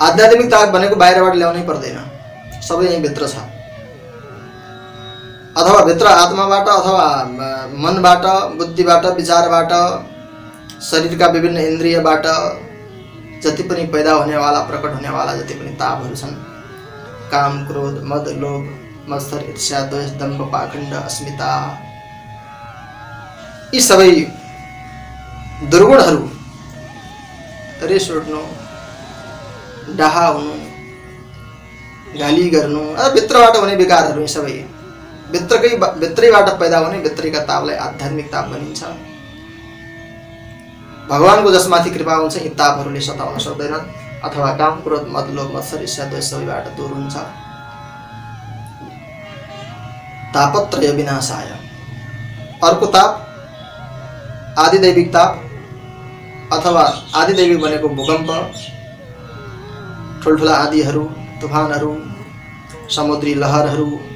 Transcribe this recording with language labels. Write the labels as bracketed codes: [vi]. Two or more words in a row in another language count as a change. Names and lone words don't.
[ne] आध्यात्मिक ताप भनेको बाहिरबाट ल्याउनै पर्दैन, सबै यही भित्र छ। अथवा भित्र आत्माबाट अथवा मनबाट, बुद्धिबाट, विचारबाट, शरीरका विभिन्न इन्द्रियबाट जति पनि पैदा हुनेवाला, प्रकट हुनेवाला जति पनि तापहरू छन्, काम, क्रोध, मद, लोभ, मत्सर, ईर्ष्या, द्वेष, दम्भ, पाखण्ड, अस्मिता, यी सबै दुर्गुणहरू, रिस उठ्नु, डाहा हुनु, गाली गर्नु, भित्रबाट हुने विकारहरू, यी सबै भित्रैबाट पैदा हुने भित्रैका तापलाई आध्यात्मिक ताप भनिन्छ। भगवानको जसमाथि कृपा हुन्छ यी तापहरूले सताउन सक्दैनन्, अथवा काम, क्रोध, मद, लोभ, मत्सर, ईर्ष्या, द्वेष सबैबाट दूर हुन्छ। [sa] तापत्रय विनाशाय। [ne] अर्को ताप आदिदैविक ताप, अथवा आदिदैविक भनेको भूकम्प, ठुल्ठुला आदिहरू, तुफानहरू, समुद्री लहरहरू,